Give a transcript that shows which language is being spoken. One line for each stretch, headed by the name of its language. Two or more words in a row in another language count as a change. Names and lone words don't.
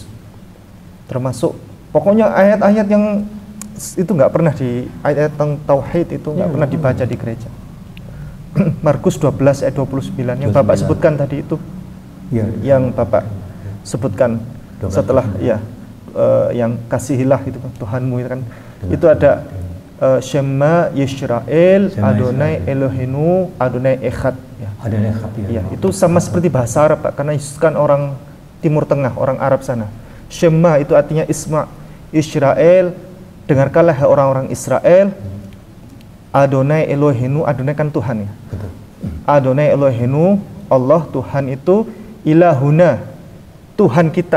Indonesian: Termasuk pokoknya ayat-ayat yang itu nggak pernah di ayat tentang tauhid itu nggak pernah dibaca di gereja. Markus 12 ayat 29 yang Bapak sebutkan tadi itu, yang Bapak sebutkan setelah yang kasihilah itu kan Tuhanmu itu kan, itu ada
Hebrew: שמע ישראל אדני אלהינו אדני אחד
Indonesian: ya.
Hebrew: אדני אחד
Indonesian: ya. Itu sama seperti bahasa Arab Pak, karena Yesus kan orang Timur Tengah, orang Arab sana. Shema itu artinya Isma, Israel, dengarkanlah orang-orang Israel.
Hebrew: אדני אלהינו,
Indonesian: Adonai kan Tuhan ya. Betul.
Hebrew: אדני אלהינו,
Indonesian: Allah Tuhan itu, Ilahuna, Tuhan kita.